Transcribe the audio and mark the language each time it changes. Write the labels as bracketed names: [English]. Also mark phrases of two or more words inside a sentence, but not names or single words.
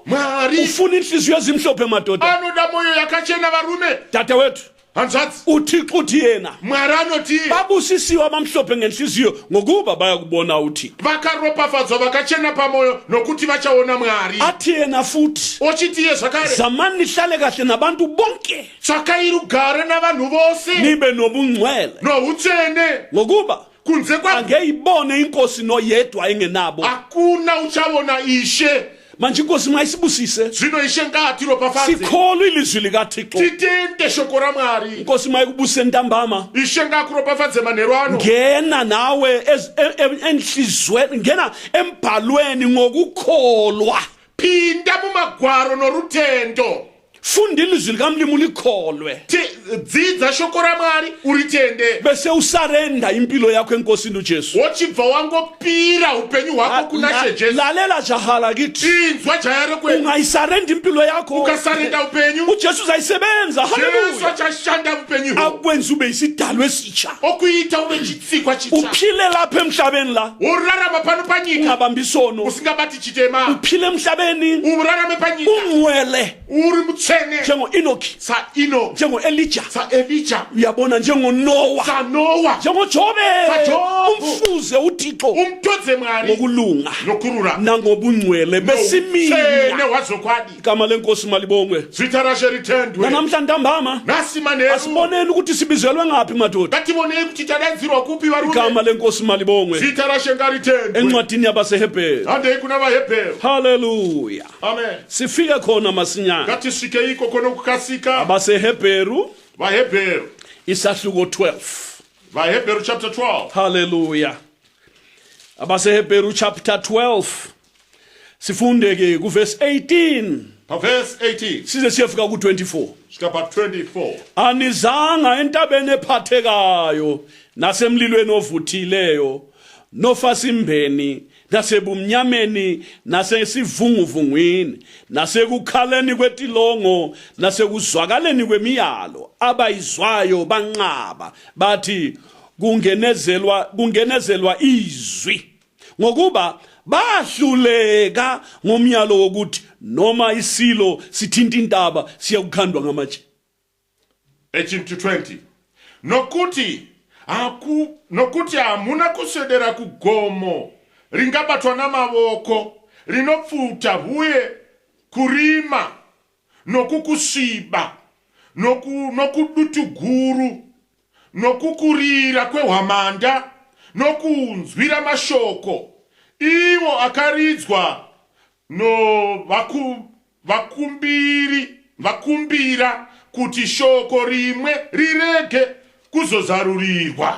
[Shona] Mwari [North Ndebele] ufuna inhliziyo ezimhlophe madoda. [Shona] anoda moyo yakachena varume. [North Ndebele] Dadewethu, [Shona] hanzvadzi [North Ndebele] uThixo uthi yena [Shona] Mwari anoti [North Ndebele] babusisiwe abamhlophe ngenhliziyo ngokuba bayakubona uThixo. [Shona] vakaropafadzwa vakachena pamoyo nokuti vachaona Mwari. [North Ndebele] Athi yena futhi [Shona] ochiti iye zvakare [North Ndebele] zamani nihlale kahle nabantu bonke [Shona] tsvakai rugare navanhu vose [North Ndebele] nibe nobungcwele [Shona] noutsvene [North Ndebele] ngokuba kunze kwa angeyibone inkosi noyedwa engenabo. [Shona] hakuna uchaona Ishe. [North Ndebele] Manje inkosi mayisibusise [Shona] zvino Ishe ngaatiropafadze [North Ndebele] sikholwe ilizwi likaThixo. [Shona] titende shoko raMwari. [North Ndebele] Inkosi mayikubuse ntambama, [Shona] Ishe ngakuropafadze manheru ano. [North Ndebele] ngena nawe enhlizweni, ngena embhalweni ngokukholwa, [Shona] pinda mumagwaro norutendo. [North Ndebele] funda ilizwi likamlimi ulikholwe, [Shona] dzidza shoko raMwari uritende. [North Ndebele] bese usarenda impilo yakho enkosini uJesu. [Shona] wochibva wangopira upenyu hwako kuna She Jesu. [North Ndebele] Lalela jahala kithi, [Shona] inzwa jaya rekwedu. [North Ndebele] ungayisarenda impilo yakho, [Shona] ukasarenda upenyu [North Ndebele] uJesu uzayisebenza. [Shona] Jesu Haleluya. achashanda upenyu hwo. [North Ndebele] akwenza ube isidalwa esitsha, [Shona] okuita ube chitsikwa chitsva. [North Ndebele] uphile lapha emhlabeni la [Shona] urarama pano panyika [North Ndebele] ungabambi isono, [Shona] usingabati chitema. [North Ndebele] uphile emhlabeni [Shona] urarame panyika [North Ndebele] ungcwele [Shona] uri mutsvene. [North Ndebele] njengo-Enoki, [Shona] sa Eno [North Ndebele] njengo-Elija, [Shona] sa Elija [North Ndebele] uyabona njengoNowa, [Shona] sa Noa [North Ndebele] njengoJobe. [Shona] Job. [North Ndebele] Umfuze uThixo [Shona] umtodze Mwari [North Ndebele] ngokulunga [Shona] nokurura [North Ndebele] nangobungcwele [Shona] tsvene [North Ndebele] besiminya. [Shona] hwazokwadi. [North Ndebele] Igama lenkosi malibongwe. [Shona] zita rashe ritendwe. [North Ndebele] Namhla ntambama [Shona] nasi manheru [North Ndebele] asiboneni ukuthi sibizelwe ngaphi madoda. [Shona] ngativonei kuti tadaidzirwa kupi varume. [North Ndebele] Igama lenkosi malibongwe. [Shona] zita rashe ngaritendwe. [North Ndebele] Encwadini yabaseHebheru. [Shona] handei kuna vaHebheru. Haleluya. amen. [North Ndebele] Sifike khona masinyana. [Shona] ngatisvike iko kono kukasika. [North Ndebele] abaseHebheru [Shona] vaHebheru [North Ndebele] isahluko 12. [Shona] vaHebheru chapter 12. Haleluya. [North Ndebele] abaseHebheru chapter 12 sifunde ke kuverse 18 [Shona] verse 18 [North Ndebele] size siyefika ku24. [Shona] kusvika pa24. [North Ndebele] Anizanga entabeni ephathekayo nasemlilweni ovuthileyo nofasimbeni nasebumnyameni nasesivunguvungwini nasekukhaleni kwetilongo nasekuzwakaleni kwemiyalo abayizwayo banqaba bathi kungenezelwa izwi ngokuba bahluleka ngomyalo wokuthi noma isilo sithinta intaba siyakukhandwa ngamatshe. [Shona] 18-20 nokuti hamuna kuswedera kugomo ringabatwa namavoko rinopfuta uye kurima nokukusviba nokudutu guru nokukurira kwehwamanda nokunzwira mashoko ivo akaridzwa vakumbira kuti shoko rimwe rirege kuzozarurirwa.